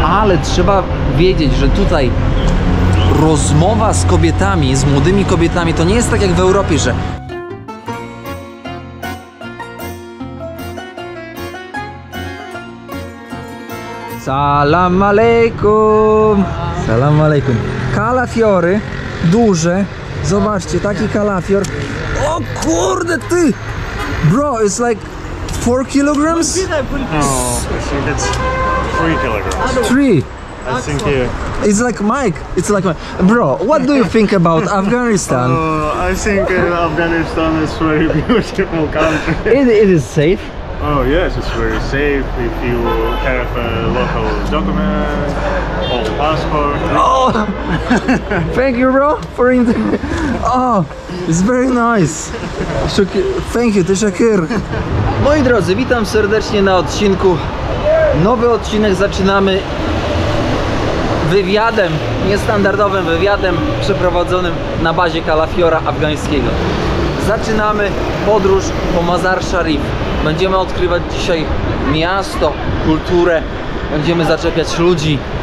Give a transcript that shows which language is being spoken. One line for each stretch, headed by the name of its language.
Polish: ale trzeba wiedzieć, że tutaj rozmowa z kobietami, z młodymi kobietami, to nie jest tak jak w Europie, że salam alejkum, salam alejkum. Kalafiory duże, zobaczcie, taki kalafior. O kurde ty!
English: Bro, it's like 4 kilograms? No, I think it's 3 kilograms. 3. I think It's like Mike. It's like Mike. Bro, what do you think about Afghanistan? I think Afghanistan is a very beautiful country. It is safe. Oh yes, it's very safe if you have a local document or passport. Oh, thank you, bro, for Oh, it's very nice. Thank you, teşekkür.
Polish: Moi drodzy, witam serdecznie na odcinku. Nowy odcinek zaczynamy wywiadem, niestandardowym wywiadem przeprowadzonym na bazie kalafiora afgańskiego. Zaczynamy podróż po Mazar Sharif. Będziemy odkrywać dzisiaj miasto, kulturę, będziemy zaczepiać ludzi.